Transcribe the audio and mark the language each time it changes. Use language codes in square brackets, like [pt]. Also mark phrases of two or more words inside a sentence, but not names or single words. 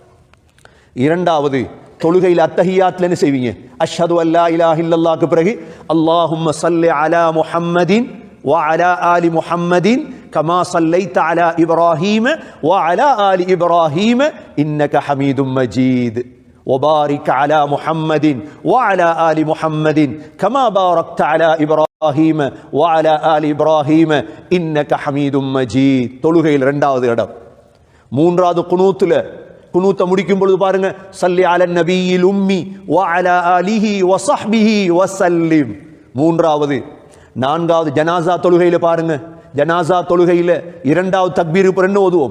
[ta] இரண்டாவது, தொழுகையில் அத்தஹியாத்ல என்ன செய்வீங்க? [ar] أشهد أن لا إله إلا الله பிறகு اللهم صل على محمد وعلى آل محمد كما صليت على إبراهيم وعلى آل إبراهيم إنك حميد مجيد وبارك على محمد وعلى آل محمد كما باركت على إبراهيم وعلى آل إبراهيم إنك حميد مجيد. [ta] தொழுகையில் இரண்டாவது இடம். மூன்றாவது குனூத்ல, குனூத்தை முடிக்கும் பொழுது பாருங்க, [ar] صل على النبي الأمي وعلى آله وصحبه وسلم, [ta] மூன்றாவது. நான்காவது ஜனாஸா தொழுகையில பாருங்க, ஜனாஸா தொழுகையில இரண்டாவது தக்பீர் என்ன ஓதுவோம்?